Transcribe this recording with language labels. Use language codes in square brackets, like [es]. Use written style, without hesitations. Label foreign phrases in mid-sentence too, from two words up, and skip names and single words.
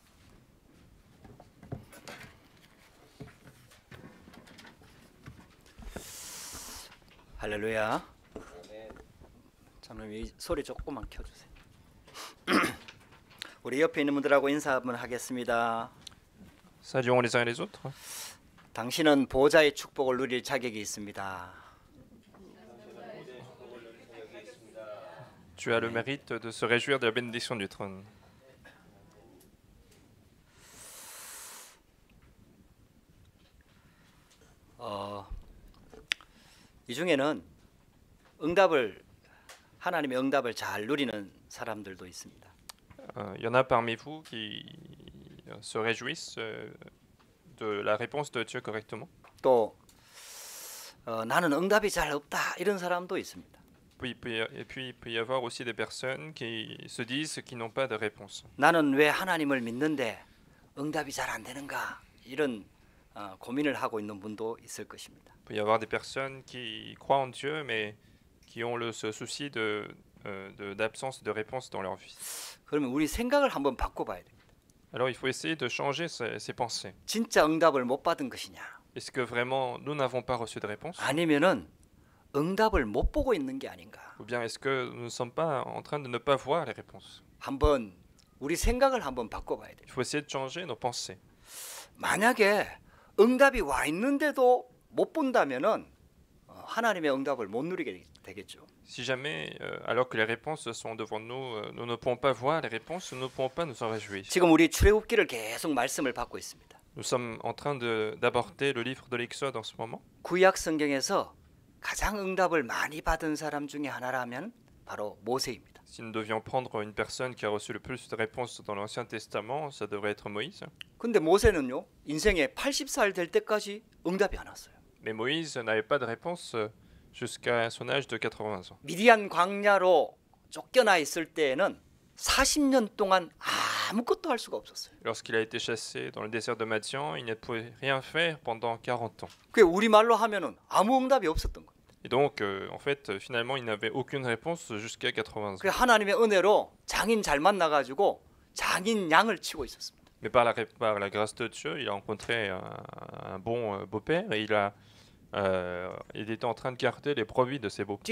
[ko] 할렐루야. 장로님 이 소리 조금만 켜주세요. 우리 옆에 있는 분들하고 인사 한번 하겠습니다. [fr] Saluons les uns et les autres. [ko] 당신은 보좌의 축복을 누릴 자격이 있습니다. [fr] Tu as le mérite de se réjouir de la bénédiction du trône. [ko] 이 중에는 하나님의 응답을 잘 누리는 사람들도 있습니다. [fr] Il y en a parmi vous qui se réjouissent de la réponse de Dieu correctement. [ko] 또 나는 응답이 잘 없다 이런 사람도 있습니다. [fr] Et puis il peut y avoir aussi des personnes qui se disent qu'ils n'ont pas de réponse. [ko] 나는 왜 하나님을 믿는데 응답이 잘 안 되는가 이런 고민을 하고 있는 분도 있을 것입니다. [fr] Il peut y avoir des personnes qui croient en Dieu mais qui ont ce souci d'absence de réponse dans leur vie. [ko] 그러면 우리 생각을 한번 바꿔봐야 됩니다. [fr] Alors il faut essayer de changer ses pensées. [ko] 진짜 응답을 못 받은 것이냐? [fr] Est-ce que vraiment nous n'avons pas reçu de réponse? [ko] 아니면은 응답을 못 보고 있는 게 아닌가? [fr] Ou bien est-ce que nous ne sommes pas en train de ne pas voir les réponses? [ko] 한번 우리 생각을 한번 바꿔봐야 돼요. [fr] Il faut essayer de changer nos pensées. [ko] 만약에 응답이 와 있는데도 못 본다면은 하나님의 응답을 못 누리게 되겠죠. [fr] Si jamais, alors que les réponses sont devant nous, nous ne pouvons pas voir les réponses, nous ne pouvons pas nous en réjouir. [ko] 지금 우리 출애굽기를 계속 말씀을 받고 있습니다. [fr] Nous sommes en train d'aborder le livre de l'Exode en ce moment. [ko] 구약 성경에서 가장 응답을 많이 받은 사람 중에 하나라면 바로 모세입니다. [fr] Si nous devions prendre une personne qui a reçu le plus de réponses dans l'Ancien Testament, ça devrait être Moïse. [ko] 근데 모세는요, 인생에 80살 될 때까지 응답이 안 왔어요. [fr] Mais Moïse n'avait pas de réponse jusqu'à son âge de 80 ans. [ko] 미디안 광야로 쫓겨나 있을 때에는 40년 동안 아무것도 할 수가 없었어요. [fr] Lorsqu'il a été chassé dans le désert de Madian, il ne pouvait rien faire pendant 40 ans. [ko] 그게 우리말로 하면은 아무 응답이 없었던 거예요. [fr] Et donc, en fait, finalement, il n'avait aucune réponse jusqu'à 80 ans. [ko] 그 하나님의 은혜로 장인 잘 만나가지고 장인 양을 치고 있었습니다. [fr] Mais par la grâce de Dieu, il a rencontré un bon beau-père et il était en train de garder les produits de ses beaux-pères.